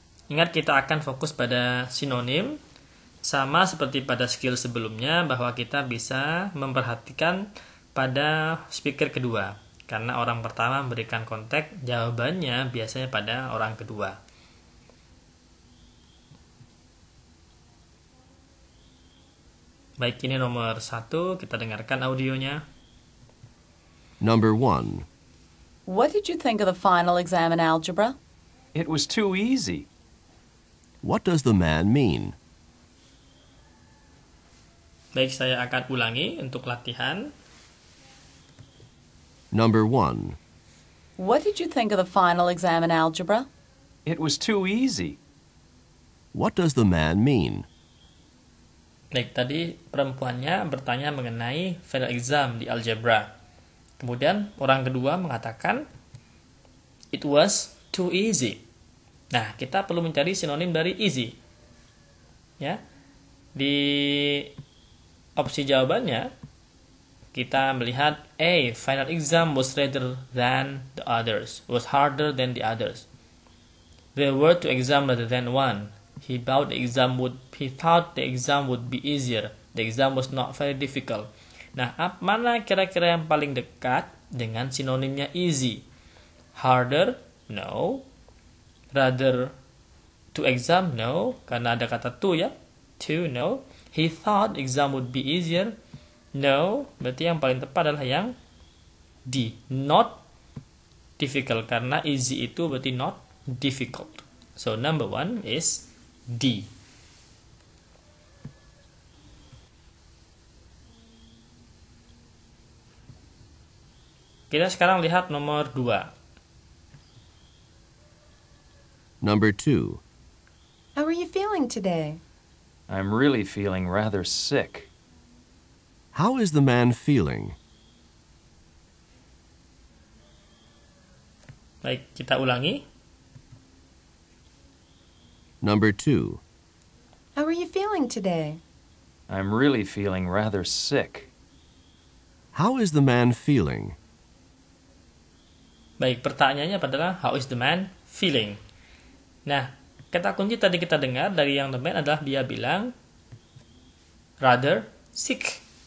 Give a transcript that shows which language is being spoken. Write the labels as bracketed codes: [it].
[id] Ingat, kita akan fokus pada sinonim, sama seperti pada [en] skill [id] sebelumnya, bahwa kita bisa memperhatikan pada speaker kedua, karena orang pertama memberikan konteks, jawabannya biasanya pada orang kedua. Baik, ini nomor 1, kita dengarkan audionya. [en] Number 1. What did you think of the final exam in algebra? It was too easy. What does the man mean? [id] Baik, saya akan ulangi untuk latihan. [en] Number 1. What did you think of the final exam in algebra? It was too easy. What does the man mean? [id] Baik, tadi perempuannya bertanya mengenai final exam di algebra. Kemudian orang kedua mengatakan [en] it was too easy. [id] Nah, kita perlu mencari sinonim dari easy. Ya. Di opsi jawabannya kita melihat [en] A, final exam was rather than the others, was harder than the others. There were two exams rather than one. He thought the exam would be easier. The exam was not very difficult. [id] Nah, mana kira-kira yang paling dekat dengan sinonimnya [en] easy? Harder? No. Rather to exam? [id] No, karena ada kata to ya. To, no. [en] He thought the exam would be easier? No. [id] Berarti yang paling tepat adalah yang D. [en] Not difficult, karena easy itu berarti not difficult. So number 1 is D. [id] Kita sekarang lihat nomor 2. [en] Number 2. How are you feeling today? I'm really feeling rather sick. How is the man feeling? [id] Baik, kita ulangi. [en] Number 2. How are you feeling today? I'm really feeling rather sick. How is the man feeling? [id] Baik, pertanyaannya adalah [en] how is the man feeling? [id] Nah, kata kunci tadi kita dengar dari yang the man adalah dia bilang [en] rather sick.